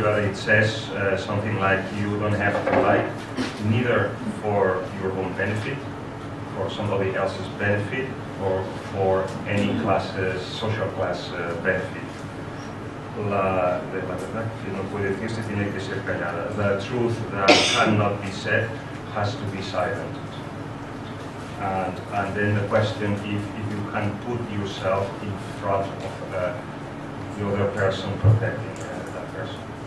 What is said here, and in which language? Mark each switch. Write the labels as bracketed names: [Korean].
[English] It says something like you don't have to lie, neither for your own benefit, for somebody else's benefit, or for any social class benefit. [Spanish] La verdad que no puede decirse, tiene que ser callada. [English] The truth that cannot be said has to be silent. And then the question, if you can put yourself in front of the other person, protecting that person.